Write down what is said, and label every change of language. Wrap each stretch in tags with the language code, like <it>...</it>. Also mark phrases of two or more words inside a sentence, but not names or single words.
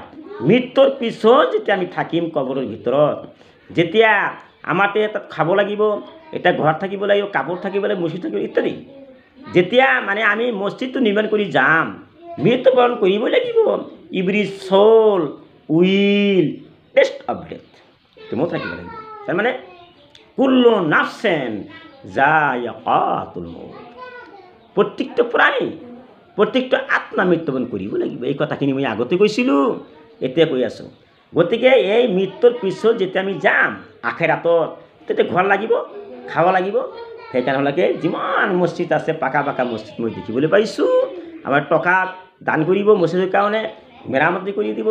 <as>মৃত্যুৰ পিছত যেতিয়া আমি থাকিম কবৰৰ ভিতৰত, যেতিয়া আমাৰ তাত খাব লাগিব, এটা ঘৰ থাকিব লাগিব, কাপোৰ থাকিব লাগিব, মুচি থাকিব ইত্যাদি, যেতিয়া মানে আমি মছজিদটো নিৰ্মাণ কৰি যাম, মৃত্যুবৰণ কৰিবই লাগিব।</as> <en>every soul will taste of death,</en> <as>মনত ৰাখিব লাগিব।</as> <ar>তাৰমানে كل نفس ذائقة الموت,</ar> <as>প্ৰত্যেকটো প্ৰাণী, প্ৰত্যেকটো আত্মা মৃত্যুবৰণ কৰিব লাগিব। এই কথাখিনি মই আগতে কৈছিলোঁ, এতিয়া কৈ আছোঁ। গতিকে এই মৃত্যুৰ পিছত যেতিয়া আমি যাম আখেৰাতত, তেতিয়া ঘৰ লাগিব, খাব লাগিব। সেইকাৰণে যিমান মছজিদ আছে, পাকা মছজিদ মই দেখিবলৈ পাইছোঁ, আমাৰ টকা দান কৰিব মছজিদৰ কাৰণে, মেৰামতি কৰি দিব।</as>